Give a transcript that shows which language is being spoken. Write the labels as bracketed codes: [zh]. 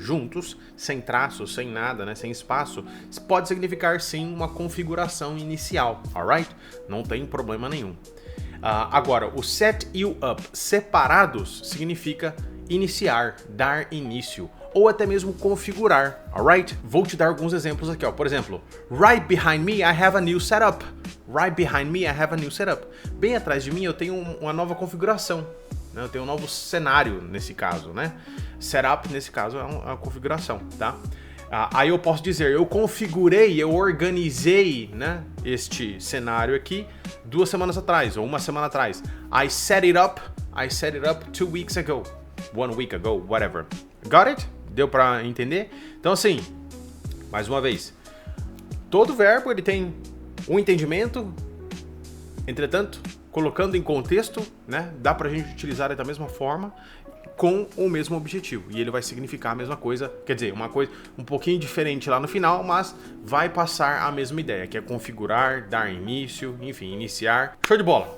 [pt] Juntos, sem traço, sem nada, né? Sem espaço, pode significar sim uma configuração inicial, alright? Não tem problema nenhum. Agora, o set e o up separados significa iniciar, dar início, ou até mesmo configurar, alright? Vou te dar alguns exemplos aqui, ó. [en] Por exemplo, right behind me I have a new setup. Right behind me I have a new setup. [pt] Bem atrás de mim eu tenho uma nova configuração. Eu tenho um novo cenário nesse caso, né? Setup, nesse caso, é uma configuração, tá? Aí eu posso dizer, eu configurei, eu organizei, né, este cenário aqui 2 semanas atrás, ou 1 semana atrás. [en] I set it up 2 weeks ago, 1 week ago, whatever. Got it? [pt] Deu pra entender? Então, assim, mais uma vez, todo verbo ele tem um entendimento, entretanto, colocando em contexto, né? Dá pra gente utilizar da mesma forma, com o mesmo objetivo. E ele vai significar a mesma coisa, quer dizer, uma coisa um pouquinho diferente lá no final, mas vai passar a mesma ideia, que é configurar, dar início, enfim, iniciar. Show de bola!